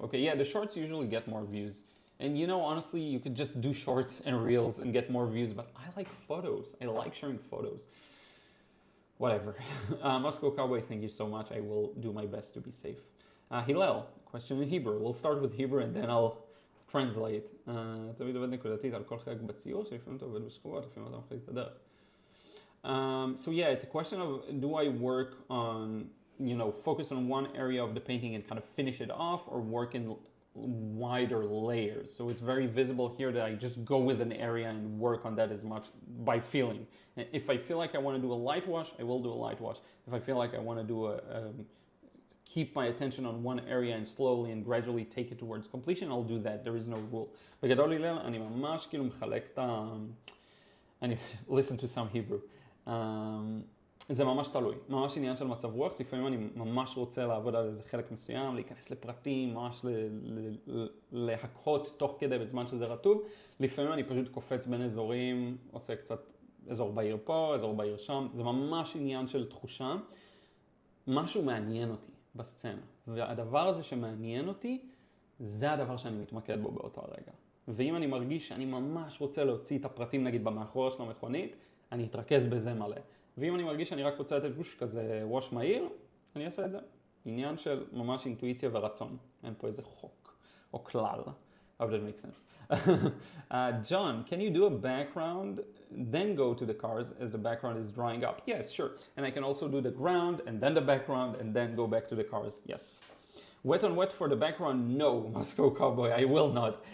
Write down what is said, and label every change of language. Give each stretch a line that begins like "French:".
English: Okay, yeah, the shorts usually get more views. And you know, honestly, you could just do shorts and reels and get more views, but I like photos. I like sharing photos. Whatever. Moscow Cowboy, thank you so much. I will do my best to be safe. Hillel, question in Hebrew. We'll start with Hebrew and then I'll translate.
Hebrew: תמיד עובד נקודתית על כל חלק בציור, שלפעמים אתה עובד בשכובות, לפעמים אתה מחליט את הדרך.
English: So yeah, it's a question of, do I work on, focus on one area of the painting and kind of finish it off, or work in wider layers? So it's very visible here that I just go with an area and work on that as much by feeling. And if I feel like I want to do a light wash, I will do a light wash. If I feel like I want to do keep my attention on one area and slowly and gradually take it towards completion, I'll do that. There is no rule.
Hebrew: בגדול הלל, אני ממש כאילו מחלק את אני
English: listen to some Hebrew.
Hebrew: זה ממש תלוי, ממש עניין של מצב רוח. לפעמים אני ממש רוצה לעבוד על איזה חלק מסוים, להיכנס לפרטים, ממש להקות תוך כדי בזמן שזה רטוב. לפעמים אני פשוט קופץ בין אזורים, עושה קצת אזור בעיר פה, אזור בעיר שם. זה ממש עניין של תחושה. משהו מעניין אותי בסצנה, והדבר הזה שמעניין אותי, זה הדבר שאני מתמקד בו באותו הרגע. ואם אני מרגיש שאני ממש רוצה להוציא את הפרטים נגיד במאחורה של המכונית, אני אתרכז בזה מלא. ואם אני מרגיש שאני רק רוצה לתת גוש כזה ווש מהיר, אני אעשה את זה. עניין של ממש אינטואיציה ורצון. אין פה איזה חוק או כלל.
English: How that makes sense. John, can you do a background, then go to the cars as the background is drying up? Yes, sure. And I can also do the ground and then the background and then go back to the cars. Yes. Wet on wet for the background? No, Moscow Cowboy, I will not.